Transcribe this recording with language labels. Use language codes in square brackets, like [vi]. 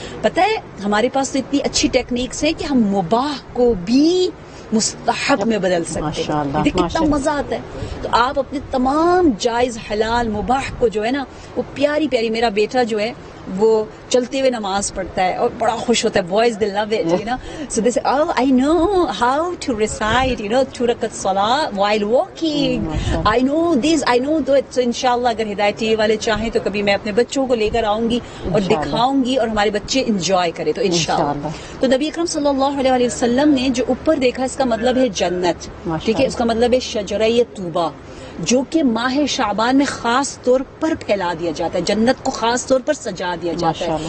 [ur] پتہ ہے ہمارے پاس تو اتنی اچھی ٹیکنیکس ہے کہ ہم مباح کو بھی مستحب میں بدل سکتے ہیں. کتنا مزہ آتا ہے. تو آپ اپنے تمام جائز حلال مباح کو جو ہے نا، وہ پیاری پیاری، میرا بیٹا جو ہے وہ چلتے ہوئے نماز پڑھتا ہے اور بڑا خوش ہوتا ہے. [en] Boys they love it, so they say, oh I know how to recite 2 رکعت صلاۃ while walking. I know this, I know that. [ur] So انشاءاللہ اگر ہدایت ٹی وی والے چاہیں تو کبھی میں اپنے بچوں کو لے کر آؤں گی اور دکھاؤں گی اور ہمارے بچے انجوائے کریں تو انشاءاللہ. تو نبی اکرم صلی اللہ علیہ وسلم نے جو اوپر دیکھا، اس کا مطلب ہے جنت. ٹھیک ہے، اس کا مطلب ہے شجرہ طوبہ، جو کہ ماہ شعبان میں خاص طور پر پھیلا دیا جاتا ہے، جنت کو خاص طور پر سجا دیا جاتا ہے.